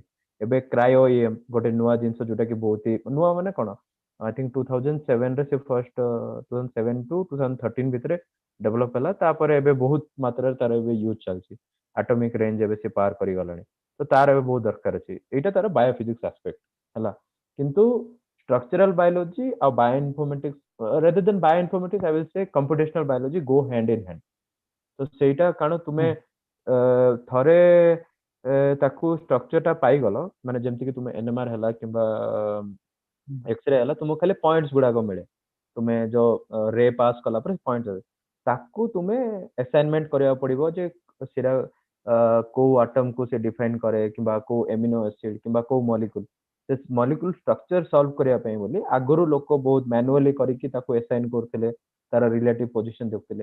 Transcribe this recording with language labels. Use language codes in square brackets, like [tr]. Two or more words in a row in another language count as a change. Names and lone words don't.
[or] ଏବେ [en] cryo EM [or] ଗୋଟେ ନୂଆ ଜିନିଷ, ଯୋଉଟା କି ବହୁତ ନୂଆ, ମାନେ କଣ [en] I think [or] 2007 ରେ ସେ ଫର୍ଷ୍ଟ 2007 ଟୁ 2013 ଭିତରେ ଡେଭଲପ ହେଲା। ତାପରେ ଏବେ ବହୁତ ମାତ୍ରାରେ ତାର ଏବେ ୟୁଜ ଚାଲିଛି, [en] atomic range [or] ଏବେ ସେ ପାର କରିଗଲାଣି। ତ ତାର ଏବେ ବହୁତ ଦରକାର ଅଛି, ଏଇଟା ତାର [en] biophysics aspect [or] ହେଲା। [en] କିନ୍ତୁ structural biology ଆଉ bioinformatics, rather than bioinformatics I will say computational biology go hand in hand। [or] ତ ସେଇଟା କାରଣ ତୁମେ ଥରେ ତାକୁ ଷ୍ଟ୍ରକ୍ଚର ଟା ପାଇଗଲ, ମାନେ ଯେମିତି କି ତୁମେ ଏନଏମଆର ହେଲା କିମ୍ବା ଏକ୍ସରେ ହେଲା, ତୁମକୁ ଖାଲି ପଏଣ୍ଟସ ଗୁଡାକ ମିଳେ। ତୁମେ ଯୋଉ ରେ ପାସ୍ କଲା ପରେ ପଏଣ୍ଟ, ତାକୁ ତୁମେ ଆସାଇନମେଣ୍ଟ କରିବାକୁ ପଡିବ ଯେ ସେଟା କୋଉ ଆଟମ କୁ ସେ ଡିଫାଇନ କରେ, କିମ୍ବା କୋଉ [en] amino acid [or] କିମ୍ବା କୋଉ ମଲିକ୍ୟୁଲ, ସେ [en] molecule structure [or] ସଲ୍ଭ କରିବା ପାଇଁ ବୋଲି ଆଗରୁ ଲୋକ ବହୁତ ମ୍ୟାନୁଆଲି କରିକି ତାକୁ ଆସାଇନ କରୁଥିଲେ, ତାର [en] relative position [or] ଦେଖୁଥିଲେ।